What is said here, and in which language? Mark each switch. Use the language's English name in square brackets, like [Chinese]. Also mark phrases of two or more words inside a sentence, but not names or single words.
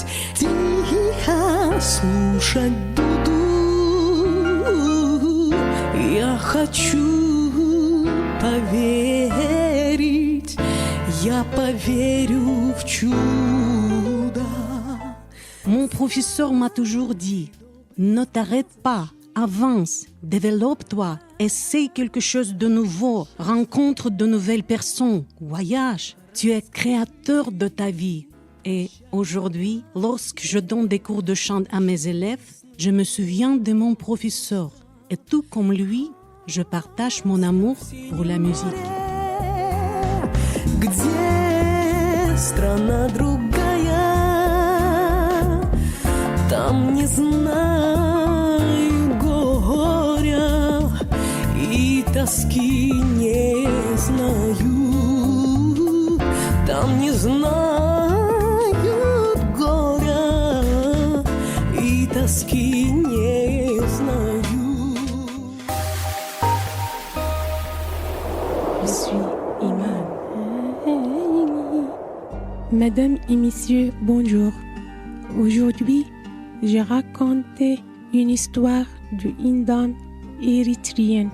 [Russian] Тихо слушать буду, я хочу поверить, я поверю в чудо. [French] Mon professeur m'a toujours dit, ne t'arrête pas, avance, développe-toi, essaie quelque chose de nouveau, rencontre de nouvelles personnes, voyage. Tu es créateur de ta vie. Et aujourd'hui, lorsque je donne des cours de chant à mes élèves, je me souviens de mon professeur et tout comme lui, je partage mon amour pour la musique. [Russian] Где страна другая, там не знаю горя и тоски не знаю, там не знают горя и тоски не знаю. [French] Je suis Iman. Mesdames et messieurs, bonjour. Aujourd'hui, je raconte une histoire d'une dame érythréenne.